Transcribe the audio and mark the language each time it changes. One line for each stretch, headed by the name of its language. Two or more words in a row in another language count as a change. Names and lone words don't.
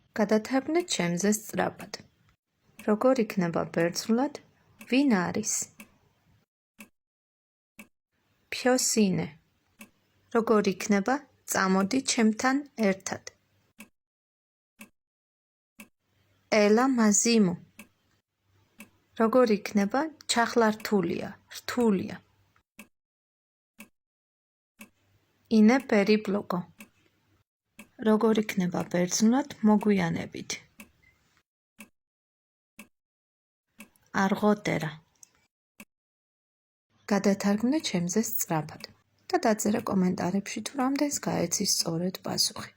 Georgian: გადათარგმნეთ ჩემზე სწრაფად. როგორ იქნება ბერძნულად ვინ არის?
Greek: ποιος είναι?
Georgian: როგორ იქნება წამოდი ჩემთან ერთად?
Greek: ელა μαζί μου.
Georgian: როგორ იქნება ჩახლართულია, რთულია?
Greek: είναι περίπλοκο.
Georgian: როგორ იქნება ბერძნულად მოგვიანებით?
Greek: αργότερα.
Georgian: გადათარგმნე ჩემზე სწრაფად და დაწერა კომენტარებში თუ რამდენს გაეცის სწორედ პასუხი.